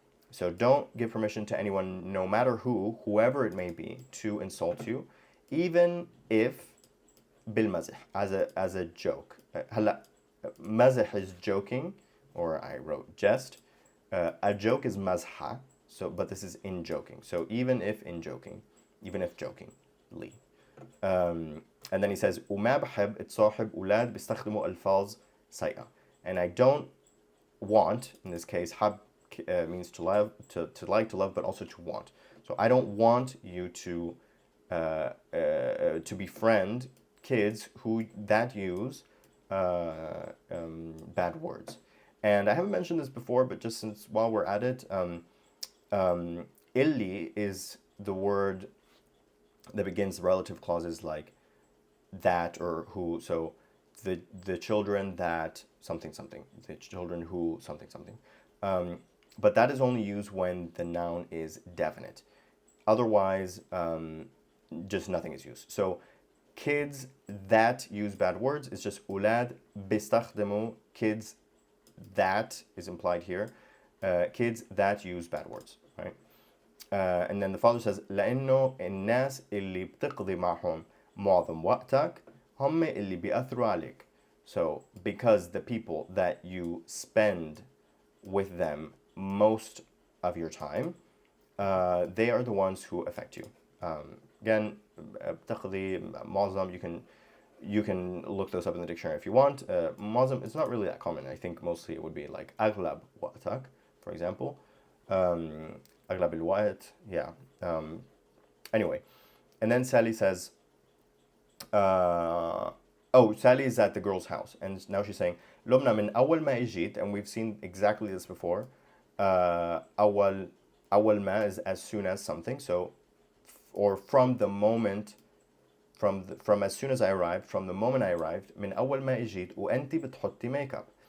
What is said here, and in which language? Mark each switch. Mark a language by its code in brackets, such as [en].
[en] So don't give permission to anyone, no matter whoever it may be, to insult you, even if بالمزح, as a joke. هلا مزح is joking, or I wrote jest. A joke is mazha, so but this is in joking. So even if in joking, even if jokingly. And then he says [ar] وما بحب اتصاحب أولاد بيستخدموا ألفاظ سيئة. [en] And I don't want, in this case, hab means to love, to like, to love, but also to want. So I don't want you to befriend kids that use bad words. And I haven't mentioned this before, but just since while we're at it, illi is the word that begins relative clauses like that or who. So the children that something something, the children who something something. But that is only used when the noun is definite. Otherwise, just nothing is used. So kids that use bad words is just [ar] أولاد بيستخدموا, [en] kids that is implied here, kids that use bad words, right? And then the father says [ar] لأنه الناس اللي بتقضي معهم معظم وقتك هم اللي بيأثروا عليك. [en] So because the people that you spend with them most of your time, they are the ones who affect you. Again, [ar] بتقضي معظم, [en] you can look those up in the dictionary if you want. معظم, it's not really that common. I think mostly it would be like [ar] أغلب وقتك, [en] for example. [ar] أغلب الوقت, yeah. [en] Anyway, and then Sally says, Sally is at the girl's house, and now she's saying [ar] لبنى من أول ما إجيت, [en] and we've seen exactly this before. أول ما is as soon as something, so or from the moment, from as soon as I arrived, from the moment I arrived. [ar] من أول ما إجيت وأنتي بتحطي makeup.